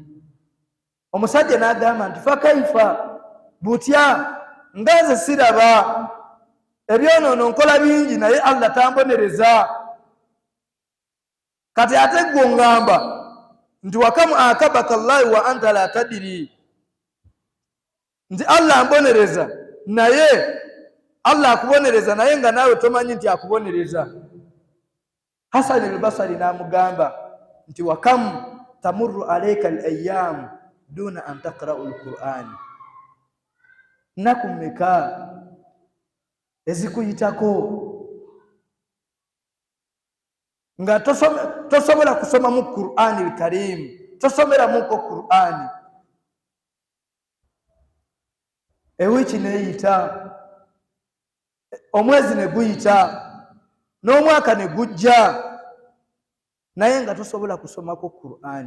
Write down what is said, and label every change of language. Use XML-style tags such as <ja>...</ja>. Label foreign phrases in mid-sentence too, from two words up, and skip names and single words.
<lg>Omusajja n'agamba nti fakaifa, butya nga nze siraba, ebyonoono nkola bingi naye Allah tambonereza. Kati ate gwe ngamba nti</lg> <ar>وكم عاقبك الله وأنت لا تدري,</ar> <lg>nti Allah ambonereza naye Allah akubonereza naye nga naawe tomanyi nti akubonereza. Hasan al-Basri n'amugamba nti</lg> <ar>وكم تمر عليك الأيام دون أن تقرأ القرآن,</ar> <lg>nakumeka ezikuyitako nga tosobola kusoma mu Qur'ani al-Karim, tosomera muko Qur'ani. Ewiki neyita, omwezi ne guyita, n'omwaka ne gujja, naye nga tosobola kusomako Qur'ani.</lg>